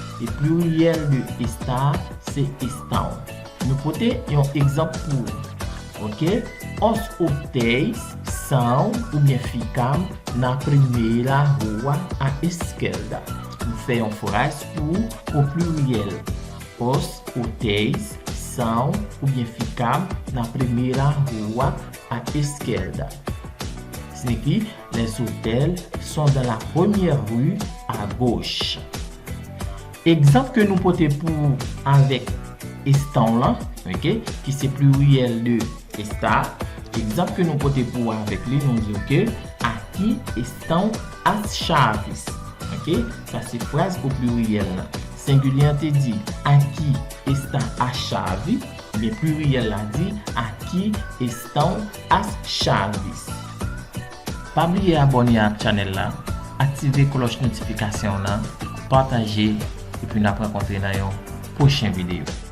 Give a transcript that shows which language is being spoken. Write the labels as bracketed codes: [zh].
[fr] Et pluriel de estar, c'est estão. Nous prenons un exemple pour. OK? [pt] Os hotéis são [fr] ou bien [pt] ficam na primeira rua à esquerda. [fr] Nous faisons une phrase pour pluriel. [pt] Os hotéis são [fr] ou bien [pt] ficam na primeira rua à esquerda. [fr] Signifie les hôtels sont dans la première rue à gauche. Exemple que nous portons pour avec estão là, OK, qui c'est pluriel de está. Exemple que nous portons pour avec lui, nous disons que [pt] aqui estão as chaves. [fr] OK, ça c'est phrase au pluriel là. Singulier te dit [pt] aqui está a chave, [fr] mais pluriel a dit [pt] aqui estão as chaves. [fr] Pas oublier abonner à la chaîne là, activer cloche notification là, partager et puis nous rencontrer dans une prochaine vidéo.